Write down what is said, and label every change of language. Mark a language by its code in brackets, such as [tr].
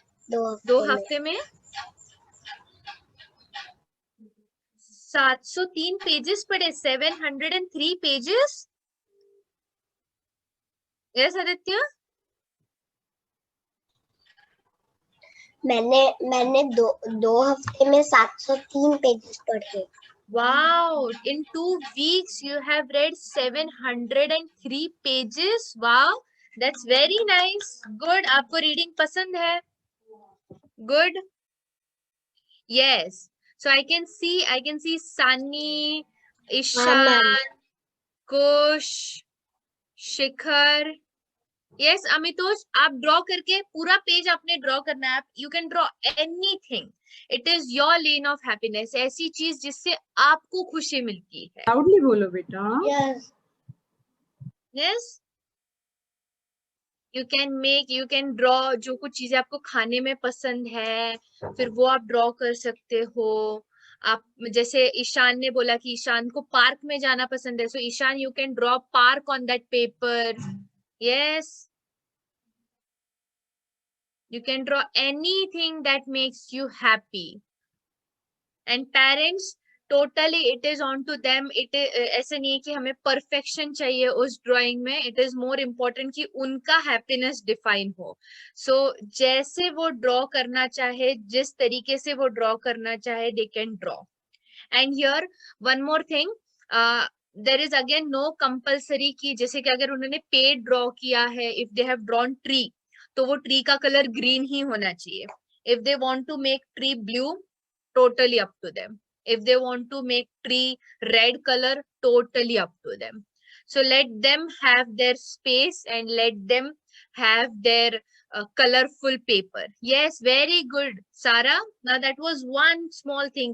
[hi] 2 हफ्ते में 703 पेजेस पढ़े. [en] 703 pages. Yes, Aditya? [hi] मैंने 2 हफ्ते में 703 पेजेस पढ़े. [en] Wow, in 2 weeks you have read 703 pages. Wow, that's very nice. Good. [hi] आपको reading पसंद है? [en] Good. Yes. So I can see Sunny, Ishan, Kush, Shikhar. [hi] Yes, Amitosh, आप ड्रॉ करके पूरा पेज आपने ड्रॉ करना है. [en] You can draw anything. It is your lane of happiness. [hi] ऐसी चीज जिससे आपको खुशी मिलती है. Loudly बोलो बेटा. [en] Yes. Yes. [hi] You can draw जो कुछ चीजें आपको खाने में पसंद है, फिर वो आप ड्रॉ कर सकते हो. आप जैसे ईशान ने बोला कि ईशान को पार्क में जाना पसंद है. So Ishan, you can draw park on that paper. [en] Yes. You can draw anything that makes you happy. And parents, totally it is on to them. [hi] It is ऐसे नहीं है कि हमें perfection चाहिए उस drawing में. [en] It is more important कि उनका happiness define हो. [hi] So जैसे वो draw करना चाहे, जिस तरीके से वो draw करना चाहे, they can draw. [en] And here one more thing. [hi] There is again no compulsory कि जैसे कि अगर उन्होंने पेड़ draw किया है, if they have drawn tree, तो वो ट्री का कलर ग्रीन ही होना चाहिए. [en] If they want to make tree blue, totally up to them. If they want to make tree red color, totally up to them. So let them have their space and let them have their colorful paper. Yes, very good, Sarah. Now that was one small thing.